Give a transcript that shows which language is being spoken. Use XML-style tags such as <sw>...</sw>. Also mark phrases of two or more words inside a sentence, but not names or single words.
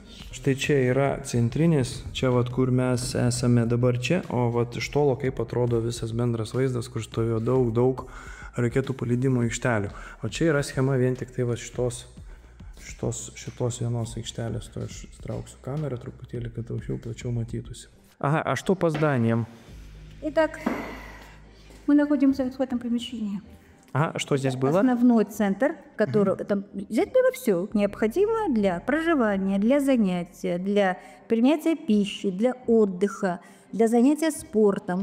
<lt>Štai čia yra centrinis, čia kur mes esame dabar čia, o iš tolo kaip atrodo visas bendras vaizdas, kur stovėjo daug raketų paleidimo aikštelių. O čia yra schema vien tik tai šitos vienos aikštelės. To aš trauksiu kamerą truputėlį, kad plačiau matytųsi.</lt> <ru>Ага, а что по зданиям? Итак, мы находимся в этом помещении. Ага, что здесь было? Основной центр, который там здесь было все необходимое для проживания, для занятия, для принятия пищи, для отдыха, для занятия спортом.</ru>